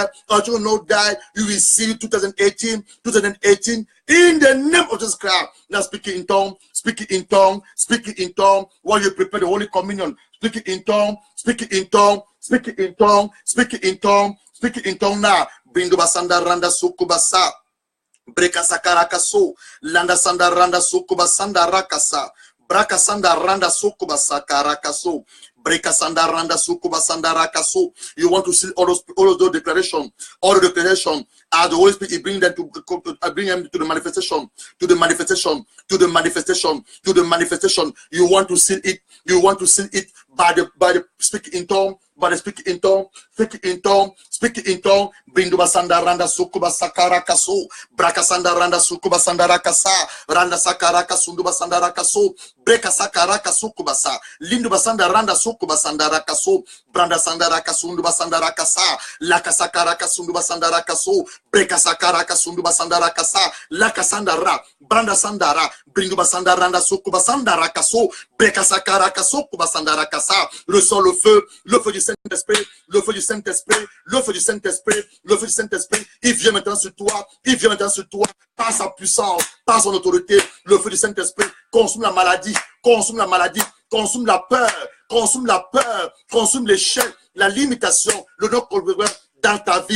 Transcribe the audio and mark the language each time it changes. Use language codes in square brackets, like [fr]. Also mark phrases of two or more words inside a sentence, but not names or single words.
[en] Our children will not die. You will see 2018 in the name of Jesus Christ. Now speaking in tongue, speaking in tongue, speaking in tongue while you prepare the Holy Communion. Speaking in tongue, speaking in tongue, speaking in tongue, speaking in tongue, speaking in tongue now. Bindu basanda randa sukubasa. Breka sakarakaso. Landa sanda randa sukubasanda rakasa. Braka sanda randa sukubasa karakaso. Breka sanda randa sukubasanda rakaso. You want to see all those declarations. All the declaration. As the Holy Spirit bring them to the manifestation, to the manifestation, to the manifestation, to the manifestation. You want to see it. You want to see it by the speaking in tongue, by the speaking in tongue, speaking in tongue, speaking in tongue. Bindu basanda randa sukuba sakara kaso, braka sanda randa sukuba sandara kasa, randa sakara kasundu basanda rakaso, breka sakara kasukuba sa, lindu basanda randa sukuba sandara kaso, branda sandara kasundu basandara kasa, laka sakara kasundu basandara kaso, breka sakara kasundu basandara kasa, laka sandara, branda sandara, bindu basanda randa sukuba sandara kaso, breka sakara kasukuba sandara kasa. [fr] Ressens le feu du Saint-Esprit, le feu du Saint-Esprit, le feu du Saint-Esprit, le feu du Saint-Esprit. Il vient maintenant sur toi, il vient maintenant sur toi, par sa puissance, par son autorité. Le feu du Saint-Esprit consume la maladie, consume la maladie, consume la peur, consume l'échec, la limitation, le non-problème dans ta vie.